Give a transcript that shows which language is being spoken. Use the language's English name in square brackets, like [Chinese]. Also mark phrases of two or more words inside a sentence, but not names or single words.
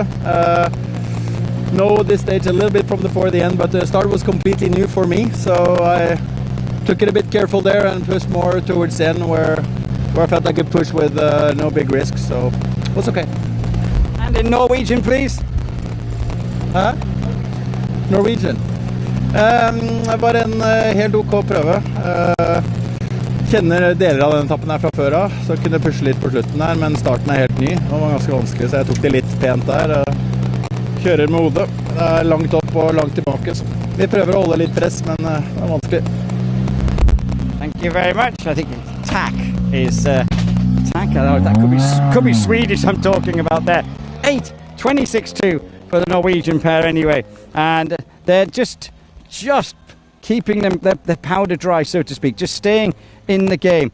[English] Know this stage a little bit from before the end, but the start was completely new for me, so I took it a bit careful there and pushed more towards the end where I felt I could push with no big risk, so it was okay. And in Norwegian, please. Hæ? Norwegian. [Norwegian] Bare en helt OK prøve. Kjenner deler av den etappen her fra før av, så kunne jeg pushe litt på slutten her, men starten er helt ny. Det var ganske vanskelig, så jeg tok det litt pent der. Kjører med hodet. Det er langt opp og langt tilbake, så vi prøver å holde litt press, men det er vanskelig. [English] Thank you very much. I think tack is tack. That could be Swedish I'm talking about there. 8:26.2 for the Norwegian pair anyway, and they're just keeping their powder dry, so to speak, just staying in the game.